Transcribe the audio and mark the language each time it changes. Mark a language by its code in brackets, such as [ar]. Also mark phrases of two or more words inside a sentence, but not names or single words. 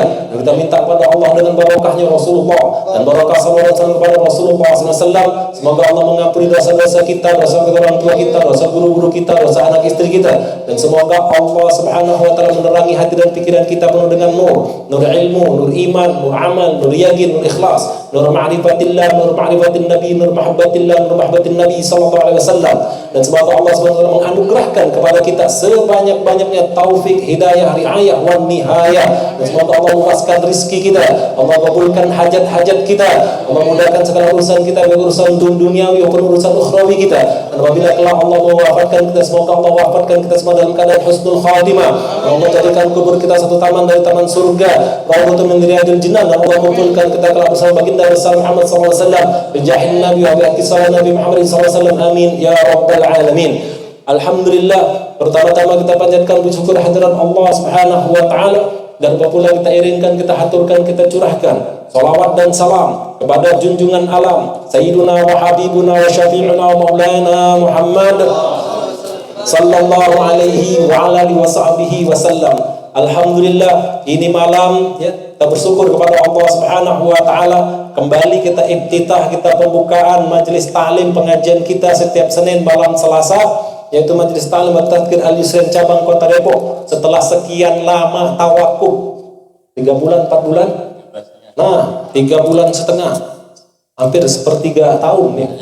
[id] Dan kita minta kepada Allah dengan barakahnya Rasulullah dan barakah salawat kepada Rasulullah SAW. Semoga Allah mengampuni dosa-dosa kita, dosa orang tua kita, dosa guru-guru kita, dosa anak istri kita. Dan semoga Allah [ar] سبحانه وتعالى [id] menerangi hati dan pikiran kita penuh dengan nur ilmu, nur iman, nur amal, nur yakin, nur ikhlas, nur ma'rifatillah, nur [ar] معرفة النبي, [id] nur mahabbatillah, nur [ar] محبة النبي صلى الله عليه وسلم. [id] Dan semoga Allah [ar] سبحانه وتعالى [id] menganugerahkan kepada kita sebanyak-banyaknya taufik, hidayah, riayah, [ar] والنهاية. [id] Dan semoga Allah luaskan rezeki kita, Allah kabulkan hajat-hajat kita, Allah mudahkan segala urusan kita, baik urusan duniawi maupun urusan ukhrawi kita. Dan apabila kelak Allah mewafatkan kita, semoga Allah wafatkan kita semua dalam keadaan [ar] حسن الخاتمة. [id] Allah jadikan kubur kita satu taman dari taman surga, [ar] روضة من رياض الجنان. [id] Dan Allah kumpulkan kita kelak bersama baginda Muhammad [ar] صلى الله عليه وسلم, بجاه النبي وبعطية النبي محمد صلى الله عليه وسلم. آمين يا رب العالمين. الحمد لله, [id] pertama-tama kita panjatkan puji syukur hadirat Allah [ar] سبحانه وتعالى, [id] dan apabila kita iringkan, kita haturkan, kita curahkan salawat dan salam kepada junjungan alam [ar] سيدنا وحبيبنا وشفيعنا ومولانا محمد صلى الله عليه وعلى آله وصحبه وسلم. [id] Alhamdulillah, ini malam ya, kita bersyukur kepada Allah [ar] سبحانه وتعالى, [id] kembali kita iftitah, kita pembukaan majelis ta'lim pengajian kita setiap Senin malam Selasa, yaitu majelis ta'lim At-Tadhkir Al-Yusrin cabang Kota Depok. Setelah sekian lama tawakuf, 3 bulan 4 bulan, nah 3 bulan setengah, hampir sepertiga tahun ya.